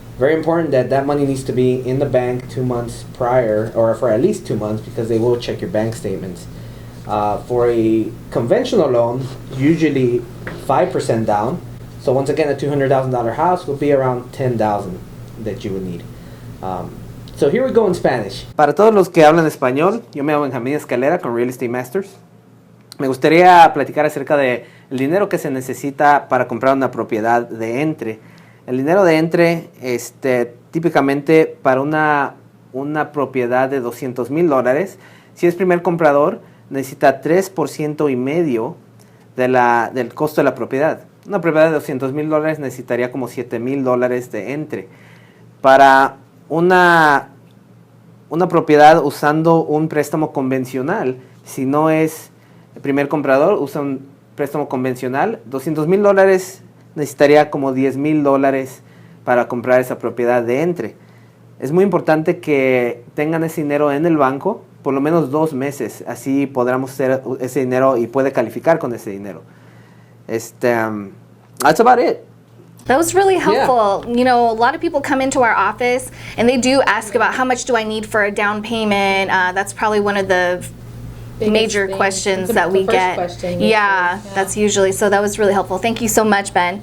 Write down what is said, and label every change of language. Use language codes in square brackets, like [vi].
[en] Very important that that money needs to be in the bank 2 months prior, or for at least 2 months, because they will check your bank statements. For a conventional loan, usually 5% down. So once again, a $200,000 house will be around $10,000 that you would need. So here we go in Spanish. [es] Para todos los que hablan español, yo me llamo Escalera con Real Estate Masters. Me gustaría platicar acerca de el dinero que se necesita para comprar una propiedad de entre. El dinero de entre, típicamente para una propiedad de $200,000, si es primer comprador, necesita 3.5% del costo de la propiedad. Una propiedad de $200,000 necesitaría como $7,000 de entre. Para una propiedad usando un préstamo convencional, si no es el primer comprador, usa un préstamo convencional, $200,000 necesitaría como $10,000 para comprar esa propiedad de entre. Es muy importante que tengan ese dinero en el banco por lo menos 2 meses, así podremos hacer ese dinero y puede calificar con ese dinero. [en] That's about it. That was really helpful. Yeah. You know, a lot of people come into our office and they do ask about how much do I need for a down payment. That's probably one of the major questions that we get. Yeah, that's usually, so that was really helpful. Thank you so much, Ben.